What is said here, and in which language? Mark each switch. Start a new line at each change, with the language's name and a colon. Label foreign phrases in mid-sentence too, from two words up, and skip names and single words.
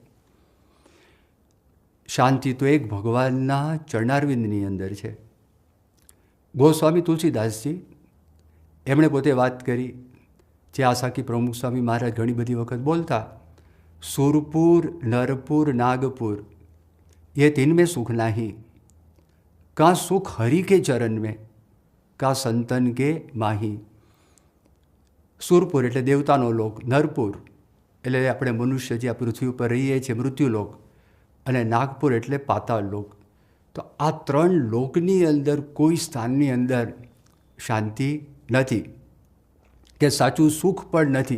Gujarati: શાંતિ તો એક ભગવાનના ચરણારવિંદની અંદર છે. ગોસ્વામી તુલસીદાસજી એમણે પોતે વાત કરી, જે આસાકી પ્રમુખ સ્વામી મહારાજ ઘણી બધી વખત બોલતા, સુરપુર નરપુર નાગપુર
Hindi: ये तीन में सुख नहीं, का सुख हरि के चरण में, का संतन के माही.
Gujarati: સુરપુર એટલે દેવતાનો લોક, નરપુર એટલે આપણે મનુષ્ય જે આ પૃથ્વી ઉપર રહીએ છીએ મૃત્યુલોક, અને નાગપુર એટલે પાતાળ લોક. તો આ ત્રણ લોકની અંદર કોઈ સ્થાનની અંદર શાંતિ નથી, કે સાચું સુખ પણ નથી.